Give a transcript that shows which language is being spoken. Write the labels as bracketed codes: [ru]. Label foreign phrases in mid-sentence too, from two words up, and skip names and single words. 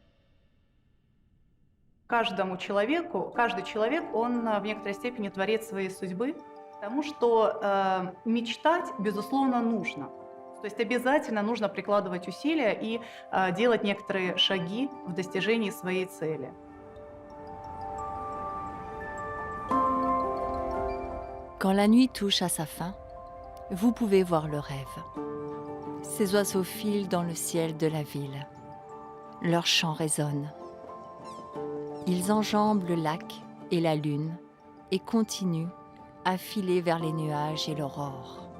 [ru] Каждый человек, он в некоторой степени творец своей судьбы, потому что мечтать, безусловно, нужно. То есть обязательно нужно прикладывать усилия и делать некоторые шаги в достижении своей цели. [fr] Quand la nuit touche à sa fin, vous pouvez voir le rêve. Ces oiseaux filent dans le ciel de la ville. Leurs chants résonnent. Ils enjambent le lac et la lune et continuent à filer vers les nuages et l'aurore.